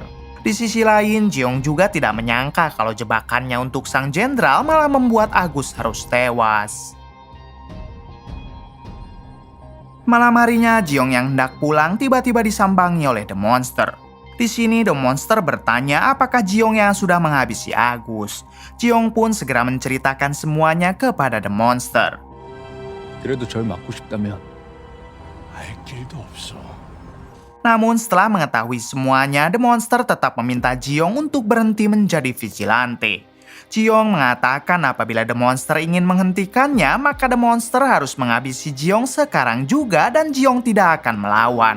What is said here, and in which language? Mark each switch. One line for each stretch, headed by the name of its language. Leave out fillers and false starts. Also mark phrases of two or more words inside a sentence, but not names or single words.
Indonesian: Di sisi lain, Jiong juga tidak menyangka kalau jebakannya untuk sang jenderal malah membuat Agus harus tewas. Malam harinya, Jiong yang hendak pulang tiba-tiba disambangi oleh The Monster. Di sini The Monster bertanya apakah Jiong yang sudah menghabisi Agus. Jiong pun segera menceritakan semuanya kepada The Monster.
Korean: 그래도 절 맞고 싶다면 알 길도 없어.
Indonesian: Namun setelah mengetahui semuanya, The Monster tetap meminta Jiong untuk berhenti menjadi vigilante. Jiong mengatakan apabila The Monster ingin menghentikannya, maka The Monster harus menghabisi Jiong sekarang juga dan Jiong tidak akan melawan.